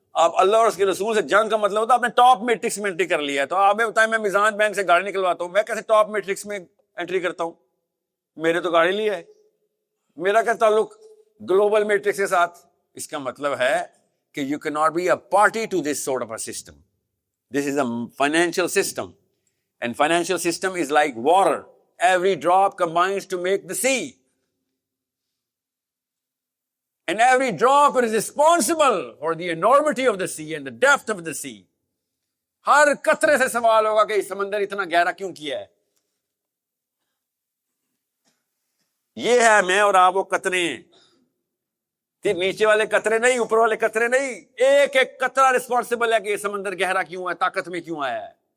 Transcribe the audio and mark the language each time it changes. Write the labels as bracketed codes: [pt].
[ur] آپ اللہ اور اس کے رسول سے جنگ کا مطلب ہوتا ہے آپ نے ٹاپ میٹرکس میں انٹری کر لیا ہے. تو آپ میں بتائیں، میں میزان بینک سے گاڑی نکلواتا ہوں، میں کیسے ٹاپ میٹرکس میں انٹری کرتا ہوں؟ میرے تو گاڑی لی ہے، میرا کیا تعلق گلوبل میٹرکس کے ساتھ؟ اس کا مطلب ہے کہ [en] you cannot be a party to this sort of a system. This is a financial system, and financial system is like water. Every drop combines to make the sea, and every drop is responsible for the enormity of the sea and the depth of the sea. [ur] ہر قطرے سے سوال ہوگا کہ سمندر اتنا گہرا کیوں کیا ہے. یہ ہے میں اور آپ وہ قطرے ہیں، نیچے والے قطرے نہیں، اوپر والے قطرے نہیں. ایک ایک قطرہ رسپانسبل ہے کہ یہ سمندر گہرا کیوں ہے، طاقت میں کیوں آیا ہے.